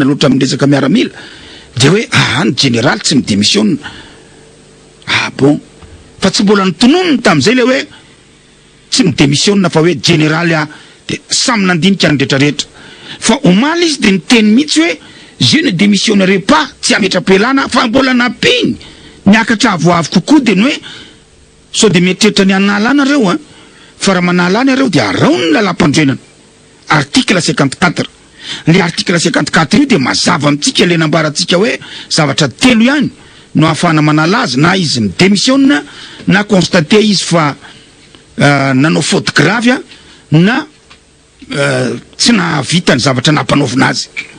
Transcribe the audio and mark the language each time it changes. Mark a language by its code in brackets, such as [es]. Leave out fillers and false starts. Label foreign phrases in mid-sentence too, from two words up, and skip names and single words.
[mg] loatra amin'ny resaka miaramila dia hoe ny général tsy midémissionna bon fa tsy mbola nitononony tam'izay le hoe tsy midémissionna fa hoe général dia samy nandinika ny rehetrarehetra fa omaly izy dia niteny mihitsy hoe [fr] je ne démissionnerai pas [mg] tsy ametra-pialana fa mbola napiny niakatra avoavo kokoa dia ny hoe sao dia mietreritra ny anala anareo fa raha manala anareo dia araony ny lalam-pandroenana article 54 le article 54 io dia mazava amintsika le nambarantsika hoe zavatra telo ihany no ahafahana manala azy na izy ny démissionna na constaté izy fa nanao [fr] faute grave [mg] na tsy nahavita ny zavatra nampanaovina azy